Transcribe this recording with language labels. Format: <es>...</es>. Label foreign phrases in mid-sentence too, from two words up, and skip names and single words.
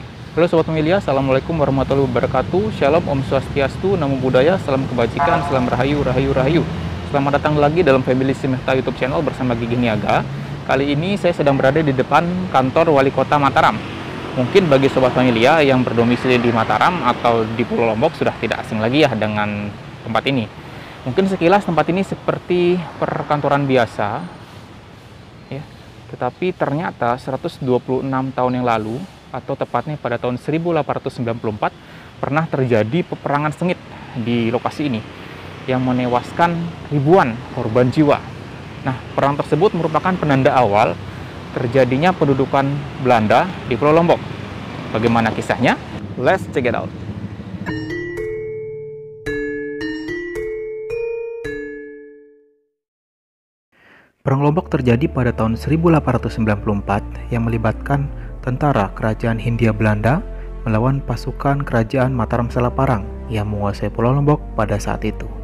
<id>Halo Sobat Pemilia,</id> <ar>السلام عليكم ورحمة الله وبركاته.</ar> <id>Shalom,</id> <ban>Om Swastiastu,</ban> <pi>Namo Buddhaya,</pi> <id>Salam Kebajikan, Salam Rahayu, Rahayu, Rahayu. Selamat datang lagi dalam Family Simehta YouTube channel bersama Gigi Niaga. Kali ini saya sedang berada di depan kantor Wali Kota Mataram. Mungkin bagi Sobat Pemilia yang berdomisili di Mataram atau di Pulau Lombok sudah tidak asing lagi ya dengan tempat ini. Mungkin sekilas tempat ini seperti perkantoran biasa, ya. Tetapi ternyata 126 tahun yang lalu, atau tepatnya pada tahun 1894, pernah terjadi peperangan sengit di lokasi ini yang menewaskan ribuan korban jiwa. Nah, perang tersebut merupakan penanda awal terjadinya pendudukan Belanda di Pulau Lombok. Bagaimana kisahnya?</id> <en>Let's check it out.</en> <id>Perang Lombok terjadi pada tahun 1894 yang melibatkan tentara kerajaan Hindia Belanda melawan pasukan kerajaan Mataram Selaparang yang menguasai Pulau Lombok pada saat itu.</id>